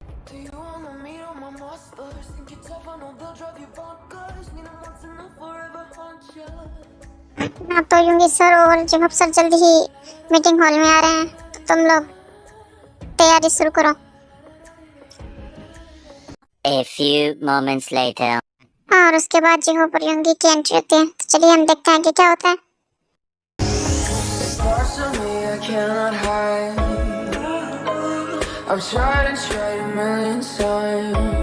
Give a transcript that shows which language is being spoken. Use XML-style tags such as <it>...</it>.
<en>Do you wanna meet all my monsters? Think you're tough, I know they'll drive you bonkers. Need them once and they'll forever haunt you.</en> <hi>हाँ तो युंगी sir और जेहोप sir जल्दी ही meeting hall में आ रहे हैं, तो तुम लोग तैयारी शुरू करो।</hi> <en>A few moments later.</en> <hi>और उसके बाद जेहोप और युंगी की एंट्री होती है। तो चलिए हम देखते हैं कि क्या होता है।</hi> <en>Parts of me I cannot hide. I've tried and tried a million times.</en>